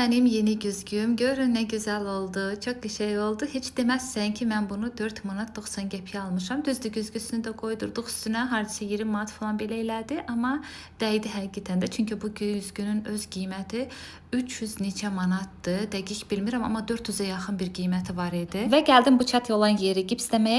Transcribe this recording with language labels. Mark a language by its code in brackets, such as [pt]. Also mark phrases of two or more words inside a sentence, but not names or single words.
[tr] benim yeni güzgüm. Görün ne güzel oldu. Çok şey oldu. Hiç demezsen ki ben bunu 4 manat 90 [az] qəpiyə almışam. Düzdür, güzgüsünü də qoydurduq üstünə. Hardasa 20 manat falan belə elədi. Amma dəydi həqiqətən də. Çünki bu güzgünün öz qiyməti 300 neçə manatdır. Dəqiq bilmirəm, amma 400-ə yaxın bir qiyməti var idi. Və gəldim bu çat olan yeri gipsləməyə.